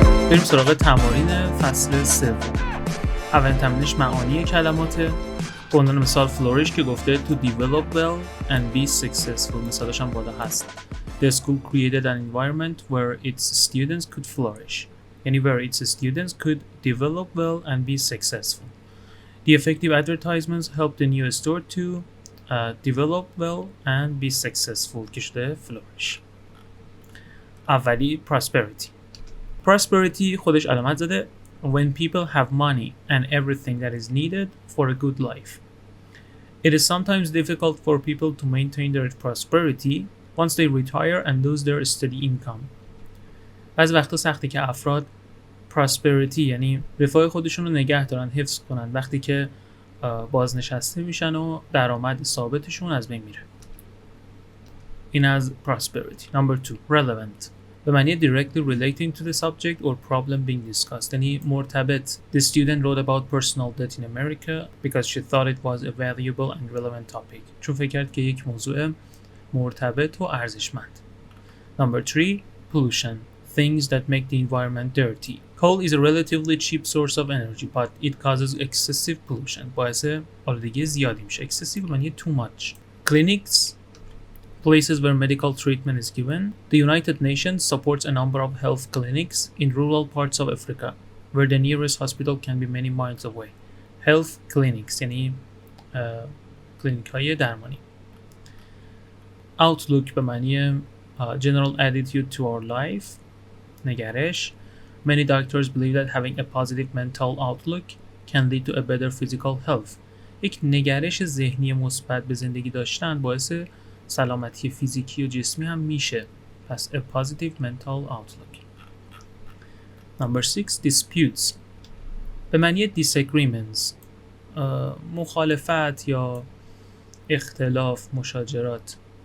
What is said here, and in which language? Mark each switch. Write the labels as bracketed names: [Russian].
[Persian] بریم سراغ تمارین فصل سوم. اولین تمرینش معانی کلماته. به عنوان مثال [English] flourish [Persian] که گفته [English] to develop well and be successful. [Persian] مثالش هم بالا هست. [English] The school created an environment where its students could flourish. [Persian] یعنی [English] where its students could develop well and be successful. The effective advertisements helped the new store to develop well and be successful [Persian] که شده [English] flourish. [Persian] اولی [English] prosperity. Prosperity [Persian] خودش علامت زده [English] when people have money and everything that is needed for a good life. It is sometimes difficult for people to maintain their prosperity once they retire and lose their steady income. [Persian] بعضی وقتا سخته که افراد prosperity یعنی رفاه خودشون رو نگه دارن، حفظ کنن وقتی که بازنشسته میشن و درآمد ثابتشون از بین میره. این از prosperity. [English] Number 2. Relevant. [Persian] به معنی [English] directly relating to the subject or problem being discussed. [Persian] یعنی مرتبط. [English] The student wrote about personal debt in America because she thought it was a valuable and relevant topic. [Persian] چون فکر کرد که یک موضوع مرتبط و ارزشمند. [English] Number 3. Pollution. Things that make the environment dirty. Coal is a relatively cheap source of energy, but it causes excessive pollution. [Persian] باعث آلودگی زیادی میشه. [English] Excessive معنی too much. Clinics. Places where medical treatment is given. The United Nations supports a number of health clinics in rural parts of Africa, where the nearest hospital can be many miles away. [Persian] Health clinics یعنی کلینیک های درمانی. [English] Outlook [Persian] به معنی [English] general attitude to our life. [Persian] نگرش. [English] Many doctors believe that having a positive mental outlook can lead to a better physical health. [Persian] یک نگرش ذهنی مثبت به زندگی داشتن باعث سلامتی فیزیکی و جسمی هم میشه. پس [English] a positive mental outlook. Number 6. Disputes. [Persian] به معنی disagreements. mukhalafat یا اختلاف، مشاجرات.